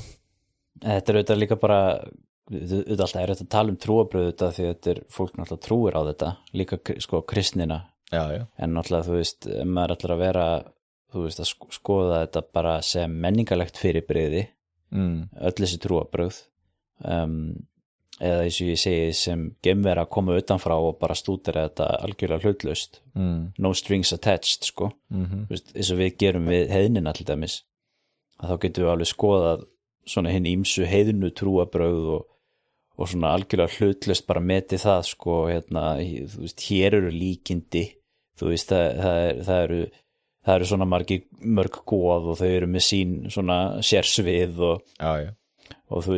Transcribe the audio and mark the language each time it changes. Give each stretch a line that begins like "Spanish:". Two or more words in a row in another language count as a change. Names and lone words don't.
Icelandic: þetta er auðvitað líka bara alltaf er þetta að tala trúarbröð þetta því þetta er fólk náttúrulega trúir á þetta líka sko kristnina en náttúrulega ef maður ætlar að vera að skoða þetta bara sem menningarlegt fyrirbrigði öll þessi trúarbröð eða eins og ég segi sem geimvera að koma utanfrá og bara stúdera þetta algjörlega hlutlaust
English: no strings attached
Icelandic: sko eins og við gerum við heiðnina til dæmis að þá getum við alveg skoðað svona hinn ýmsu heiðnu trúarbröð og svona algjörlega hlutlaust bara metið það sko hér eru líkindi það eru svona mörg goð og þau eru með sín svona sérsvið og þú